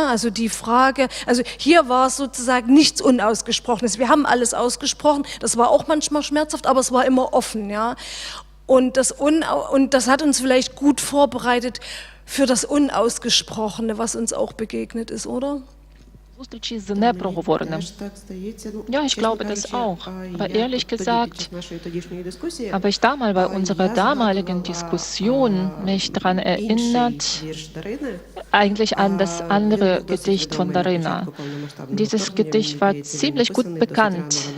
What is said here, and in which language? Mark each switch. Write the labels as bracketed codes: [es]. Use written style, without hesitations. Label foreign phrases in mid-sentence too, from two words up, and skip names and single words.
[de] Also die Frage, also hier war es sozusagen nichts Unausgesprochenes. Wir haben alles ausgesprochen, das war auch manchmal schmerzhaft, aber es war immer offen. Ja? Und das hat uns vielleicht gut vorbereitet für das Unausgesprochene, was uns auch begegnet ist, oder? [uk] Zустрічі з непроговореним. [de] Ja, ich glaube das auch. Aber ehrlich gesagt, habe ich damals bei unserer damaligen Diskussion mich daran erinnert, eigentlich an das andere Gedicht von Darina. Dieses Gedicht war ziemlich gut bekannt.